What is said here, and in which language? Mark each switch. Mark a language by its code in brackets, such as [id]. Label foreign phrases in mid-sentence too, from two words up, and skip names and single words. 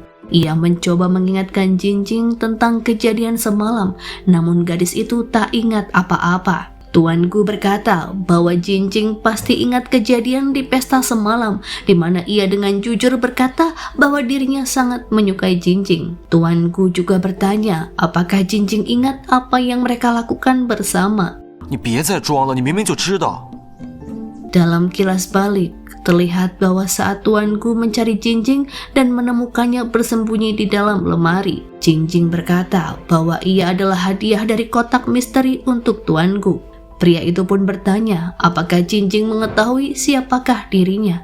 [id] Ia mencoba mengingatkan Jinjing tentang kejadian semalam, namun gadis itu tak ingat apa-apa. Tuan Gu berkata bahwa Jinjing pasti ingat kejadian di pesta semalam, di mana ia dengan jujur berkata bahwa dirinya sangat menyukai Jinjing. Tuan Gu juga bertanya apakah Jinjing ingat apa yang mereka lakukan bersama. [zh] 你别再装了，你明明就知道。 [id] Dalam kilas balik, terlihat bahwa saat Tuan Gu mencari Jinjing dan menemukannya bersembunyi di dalam lemari, Jinjing berkata bahwa ia adalah hadiah dari kotak misteri untuk Tuan Gu. Pria itu pun bertanya apakah Jinjing mengetahui siapakah dirinya.